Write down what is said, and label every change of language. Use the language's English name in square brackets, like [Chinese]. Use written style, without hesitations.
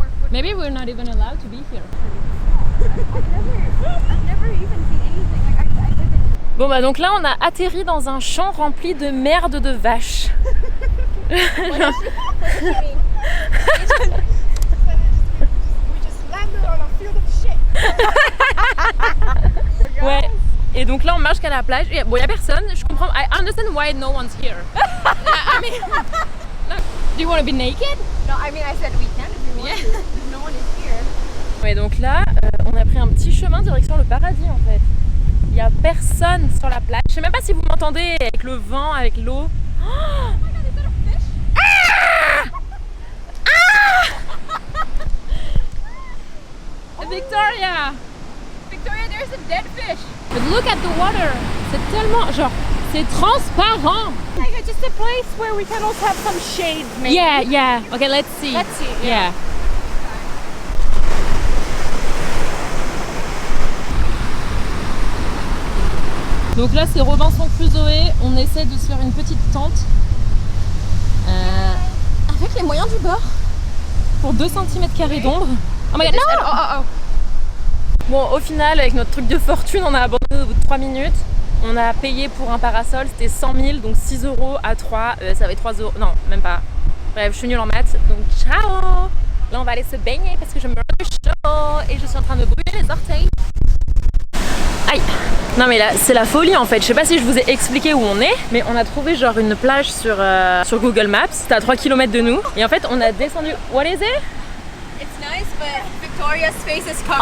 [English] Maybe we're not even allowed to be here. [French] Bon bah donc là on a atterri dans un champ rempli de merde de vaches. Ouais. Et donc là on marche qu'à la plage. Bon y a personne. Je comprends. [English] I understand why no one's here. I mean, look, do you want to be naked? No, I mean I said we can if we want to. No one is here. [French] Ouais donc là on a pris un petit chemin direction le paradis en fait. Il y a personne sur la plage. Je sais même pas si vous m'entendez avec le vent, avec l'eau. Oh Victoria! [English] Victoria, there's a dead fish. But look at the water! [French] C'est tellement, genre, c'est transparent! [English] Like just a place where we can also have some shade, maybe. Yeah, yeah. Okay, let's see. Let's see. Yeah. [French] Donc là, c'est Robinson Crusoe. On essaie de se faire une petite tente. Avec les moyens du bord. Pour 2 cm² d'ombre. [English] Oh my god, [French] non! Bon, au final, avec notre truc de fortune, on a abandonné au bout de 3 minutes. On a payé pour un parasol, c'était 100 000, donc 6 € à 3, ça avait 3 €, non, même pas. Bref, je suis nulle en maths, donc ciao! Là, on va aller se baigner parce que je me rends chaud et je suis en train de brûler les orteils. Aïe! Non mais là, c'est la folie en fait. Je sais pas si je vous ai expliqué où on est, mais on a trouvé genre une plage sur Google Maps. C'était à 3 km de nous. Et en fait, on a descendu... [English] What is it? It's nice, but Victoria's face is covered.